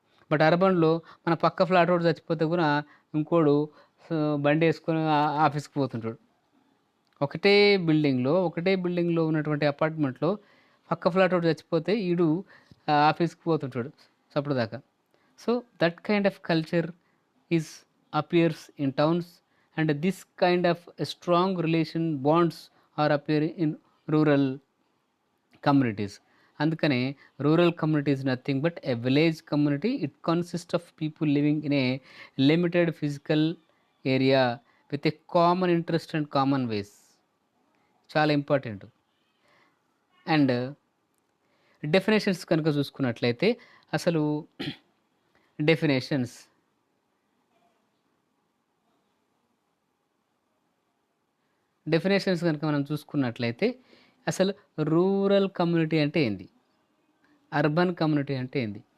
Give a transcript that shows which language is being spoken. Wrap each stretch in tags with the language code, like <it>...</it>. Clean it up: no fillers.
<te>But అర్బన్లో మన పక్క ఫ్లాట్ రోడ్ చచ్చిపోతే కూడా ఇంకోడు బండి వేసుకొని ఆఫీస్కి పోతుంటాడు. ఒకటే బిల్డింగ్లో ఉన్నటువంటి అపార్ట్మెంట్లో పక్క ఫ్లాట్ రోడ్ చచ్చిపోతే ఈడు ఆఫీస్కి పోతుంటాడు సప్పుడు.</te> <en>So that kind of culture is appears in towns, and this kind of strong relation bonds are appearing in rural communities.</en> <te>అందుకనే</te> <en>Rural community is nothing but a village community. It consists of people living in a limited physical area with a common interest and common ways.</en> <te>చాలా important. And definitions కనుక చూసుకున్నట్లయితే, అసలు definitions కనుక మనం చూసుకున్నట్లయితే, అసలు rural community అంటే ఏంది, అర్బన్ కమ్యూనిటీ అంటే ఏంది.</te>